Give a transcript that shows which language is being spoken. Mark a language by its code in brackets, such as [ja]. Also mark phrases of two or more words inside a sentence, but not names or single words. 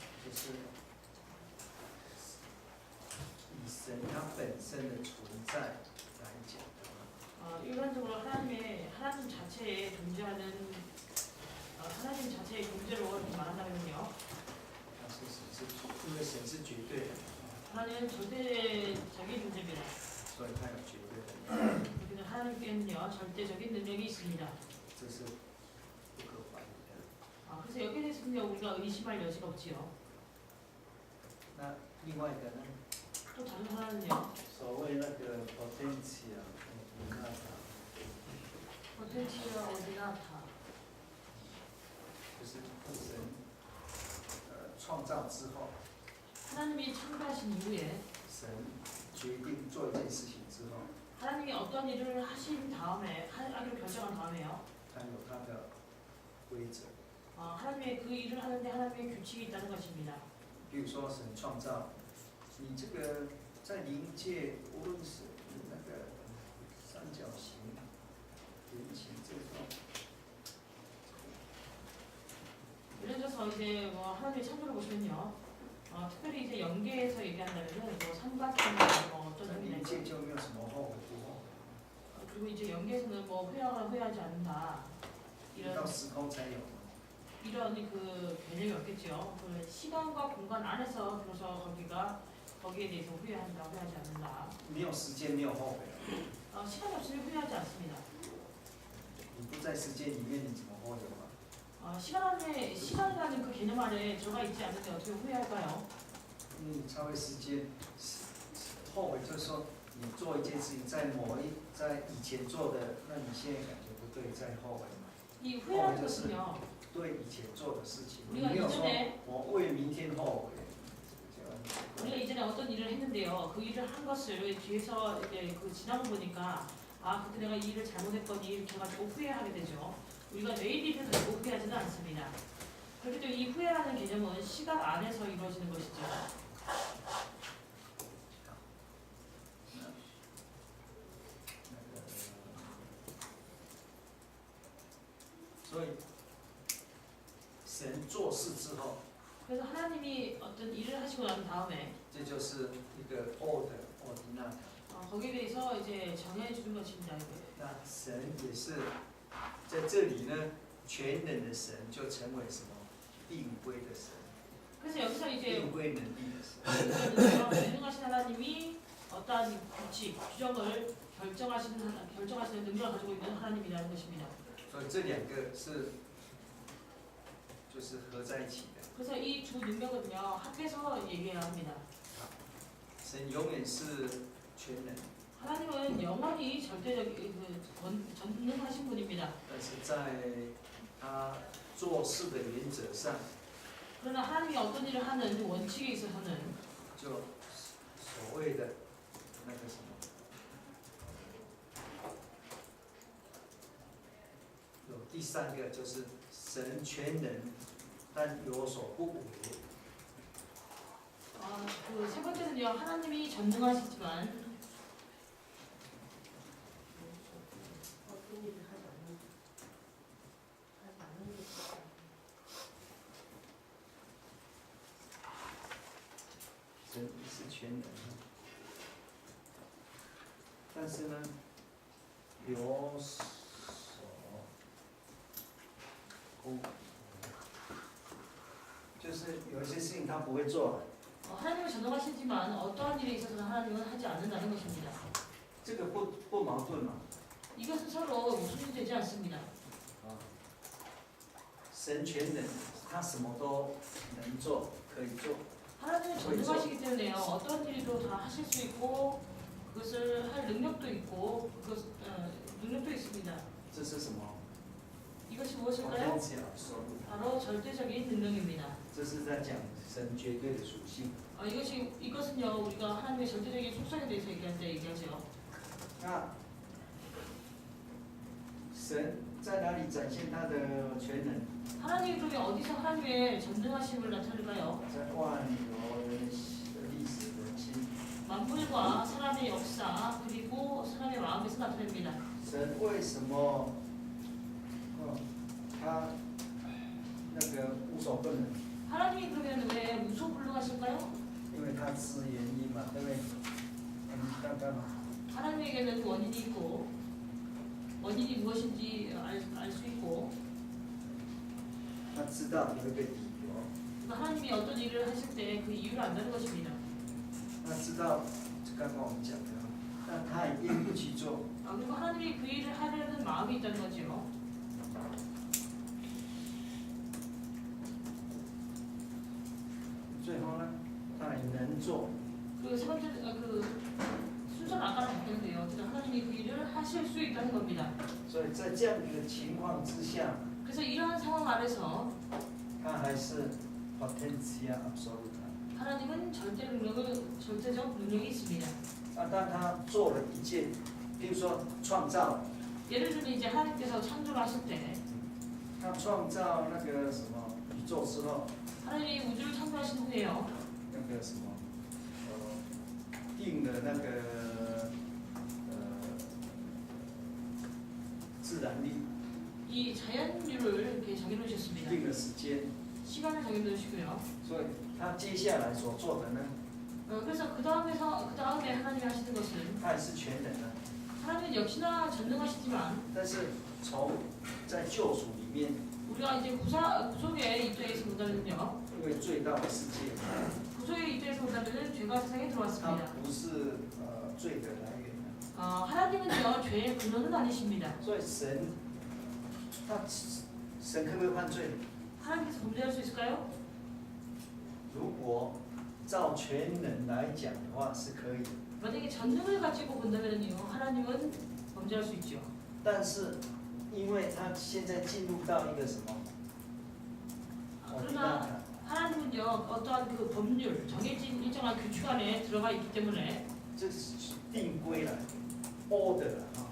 [zh] 就是以神他本身的存在来讲的话， [ko] 일반적으로 하나님 자체에 존재하는 하나님 자체의 존재로 이렇게 말한다면요. [zh] 他是神是因为神是绝对的， [ko] 하나님은 절대적인 존재입니다. [zh] 所以他有绝对的能力， [ko] 그래서 하나님께는요 절대적인 능력이 있습니다. [zh] 这是不可怀疑的。 [ko] 그래서 여기에 대해서는요 우리가 의심할 여지가 없지요. [zh] 那另外一个呢， [ko] 또 다른 하나는요. [zh] 所谓那个 potential， [la] potentia ordinata. [zh] 就是神创造之后， [ko] 하나님이 창조하신 이후에 [zh] 神决定做一件事情之后， [ko] 하나님이 어떤 일을 하신 다음에 하기로 결정한 다음에요. [zh] 他有他的规则。 [ko] 하나님의 그 일을 하는데 하나님의 규칙이 있다는 것입니다. [zh] 比如说神创造你这个在灵界，无论是那个三角形、圆形这种， [ko] 예를 들어서 이제 뭐 하나님의 창조를 보시면요. 특별히 이제 연계해서 얘기한다면은 뭐 삼각형 뭐 [zh] 在 [ko] 어떤 [zh] 灵 [ko] 의미가 [zh] 界就没有什么后悔不后悔， [ko] 그리고 이제 연계에서는 뭐 후회하지 않는다 [zh] 一到时空才有。 [ko] 이런 그 개념이 없겠죠. 그 시간과 공간 안에서 들어서 거기에 대해서 후회하지 않는다. [zh] 没有时间，没有后悔。 [ko] 시간이 없으면 후회하지 않습니다. [zh] 你不在时间里面，你怎么后悔嘛？ [ko] 시간이라는 그 개념 안에 들어가 있지 않는데 어떻게 후회할까요? [zh] 你超越时间，后悔就是说你做一件事情，在以前做的，那你现在感觉不对，再后悔嘛？ [ko] 이 후회라는 것은요. [zh] 对以前做的事情， [ko] 우리가 [zh] 你没有说 [ko] 이전에 [zh] 我为明天後悔。 [ko] 우리가 이전에 어떤 일을 했는데요. 그 일을 한 것을 뒤에서 이제 그 지나고 보니까 그때 내가 이 일을 잘못했거니 이렇게 해가지고 후회하게 되죠. 우리가 내일 일을 가지고 후회하지는 않습니다. 그렇기 때문에 이 후회라는 개념은 시간 안에서 이루어지는 것이죠. [zh] 所以神做事之后， [ko] 그래서 하나님이 어떤 일을 하시고 난 다음에 [zh] 这就是一个 ordinate。 [ko] 거기에 대해서 이제 정해주는 것입니다. [zh] 那神也是在这里呢，全能的神就成为什么？定规的神， [ko] 그래서 여기서 이제 [zh] 定规能力的神。 [ko] 유능하신 하나님이 어떠한 규칙, 규정을 결정하시는 능력을 가지고 있는 하나님이라는 것입니다. [zh] 所以这两个是就是合在一起的。 [ko] 그래서 이 두 능력은요 합해서 얘기해야 합니다. [zh] 神永远是全能， [ko] 하나님은 영원히 절대적인 전능하신 분입니다. [zh] 但是在他做事的原则上， [ko] 그러나 하나님이 어떤 일을 하는 원칙에 있어서는 [zh] 就所谓的那个什么，有第三个就是神全能，但有所不为。 [ko] 그 세 번째는요 하나님이 전능하시지만 어떤 일을 하지 않는 것. [zh] 神是全能，但是呢，有所不为，就是有一些事情他不会做。 [ko] 하나님은 전능하시지만 어떠한 일에 있어서는 하나님은 하지 않는다는 것입니다. [zh] 这个不矛盾嘛？ [ko] 이것은 서로 무슨 되지 않습니다. [zh] 神全能，他什么都能做，可以做。 [ko] 하나님은 전능하시기 때문에요. 어떤 일도 다 하실 수 있고 그것을 할 능력도 있고 능력도 있습니다. [zh] 这是什么？ [ko] 이것이 무엇일까요? 바로 절대적인 능력입니다. [zh] 这是在讲神绝对的属性。 [ko] 이것은요 우리가 하나님의 절대적인 속성에 대해서 얘기할 때 얘기하죠. [zh] 那神在哪里展现他的全能？ [ko] 하나님이 그러면 어디서 하나님의 전능하심을 나타낼까요? [zh] 在万有的历史的心。 [ko] 만물과 사람의 역사 그리고 사람의 마음에서 나타냅니다. [zh] 神为什么他那个无所不能？ [ko] 하나님이 그러면 왜 무소불능하실까요? [zh] 因为他知原因嘛，对不对？刚刚嘛， [ko] 하나님에게는 원인이 있고 원인이 무엇인지 알 수 있고 [zh] 他知道有一个理由， [ko] 그러니까 하나님이 어떤 일을 하실 때 그 이유를 안다는 것입니다. [zh] 他知道刚刚我们讲的，但他也硬不去做。 [ko] 그리고 하나님이 그 일을 하려는 마음이 있다는 거죠. [zh] 最后呢，他也能做， [ko] 그 세 번째 그 순서는 아까랑 바뀌는데요. 어쨌든 하나님이 그 일을 하실 수 있다는 겁니다. [zh] 所以在这样一个情况之下， [ko] 그래서 이러한 상황 아래서 [zh] 他还是 [la] potentia absoluta。 [ko] 하나님은 절대적 능력이 있습니다. [zh] 当他做了一件，比如说创造， [ko] 예를 들면 이제 하나님께서 창조를 하실 때 [zh] 他创造那个什么宇宙之后， [ko] 하나님이 우주를 창조하신 후에요. [zh] 那个什么，定了那个自然力， [ko] 이 자연률을 이렇게 정해놓으셨습니다. [zh] 定了时间， [ko] 시간을 정해놓으시고요. [zh] 所以他接下来所做的呢， [ko] 그래서 그 다음에 하나님이 하시는 것은 [zh] 他也是全能的， [ko] 하나님은 역시나 전능하시지만 [zh] 但是从在救赎里面， [ko] 우리가 이제 구속의 입장에서 본다면요. [zh] 因为罪到了世界， [ko] 구속의 입장에서 본다면 죄가 세상에 [zh] 它 [ko] 들어왔습니다. [zh] 不是罪的来源的， [ko] 하나님은요 죄의 근원은 아니십니다. [zh] 所以神可不可以犯罪？ [ko] 하나님께서 범죄할 수 있을까요? [zh] 如果照全能来讲的话是可以的， [ko] 만약에 전능을 가지고 본다면요 하나님은 범죄할 수 있죠. [zh] 但是因为他现在进入到一个什么？ [ko] 그러나 하나님은요 어떠한 그 법률 정해진 일정한 규칙 안에 들어가 있기 때문에 [zh] 这是定规了，order 了啊。